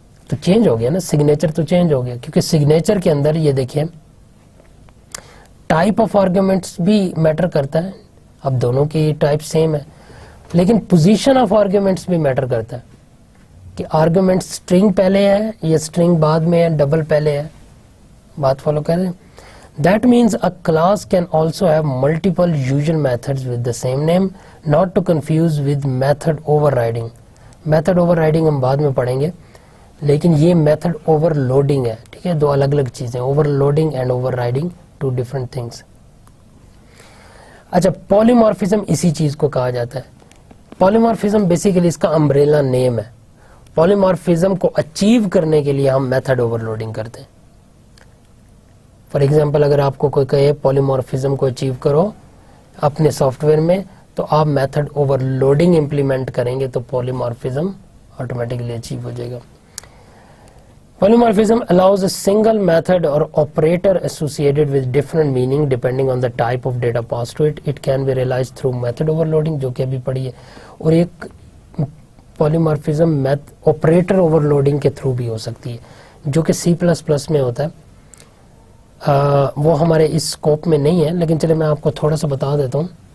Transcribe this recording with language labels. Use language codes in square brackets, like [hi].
[ur] تو چینج ہو گیا نا, سگنیچر تو چینج ہو گیا, کیونکہ سگنیچر کے اندر یہ دیکھیں ٹائپ آف آرگومنٹس بھی میٹر کرتا ہے. اب دونوں کی ٹائپ سیم ہے لیکن پوزیشن آف آرگومنٹس بھی میٹر کرتا ہے کہ آرگومنٹ اسٹرنگ پہلے ہے یا اسٹرنگ بعد میں ہے, ڈبل پہلے ہے. بات فالو کر رہے ہیں. [en] That means a class can also have multiple usual methods with the same name, not to confuse with method overriding. [ur] Method overriding ہم بعد میں پڑھیں گے, لیکن یہ method overloading ہے, ٹھیک ہے, 2 الگ الگ چیزیں, overloading and overriding, 2 different things. اچھا polymorphism اسی چیز کو کہا جاتا ہے. polymorphism بیسیکلی اس کا امبریلا نیم ہے. polymorphism کو اچیو کرنے کے لیے ہم میتھڈ اوورلوڈنگ کرتے ہیں. فار ایگزامپل اگر آپ کو کوئی کہے پولیمورفزم کو اچیو کرو اپنے سافٹ ویئر میں, تو آپ میتھڈ اوور لوڈنگ امپلیمنٹ کریں گے تو پولیمورفزم آٹومیٹکلی اچیو ہو جائے گا. [en] Polymorphism allows a single method or operator associated with different meaning depending on the type of data passed to it. It can be realized through method overloading, [ur] جو کہ ابھی پڑھی ہے, اور ایک polymorphism operator overloading کے through بھی ہو سکتی ہے, جو کہ C++ میں ہوتا ہے. وہ ہمارے اس اسکوپ میں نہیں ہے, لیکن چلے میں آپ کو تھوڑا سا بتا دیتا ہوں.